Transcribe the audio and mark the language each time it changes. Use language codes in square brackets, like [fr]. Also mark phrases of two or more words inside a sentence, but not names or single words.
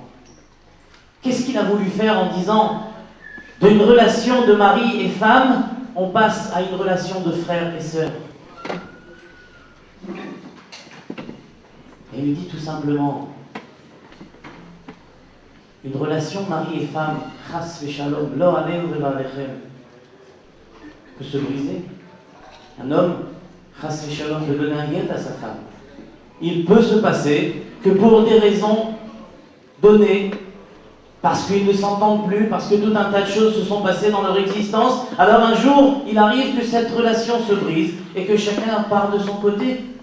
[fr] Qu'est-ce qu'il a voulu faire en disant, d'une relation de mari et femme, on passe à une relation de frère et sœur? Et il lui dit tout simplement, une relation mari et femme, [he] חס ושלום לא עלינו ולא עליכם, [fr] peut se briser. Un homme, [he] חס ושלום, [fr] peut donner un guet à sa femme. Il peut se passer que pour des raisons données, parce qu'ils ne s'entendent plus, parce que tout un tas de choses se sont passées dans leur existence, alors un jour, il arrive que cette relation se brise et que chacun part de son côté.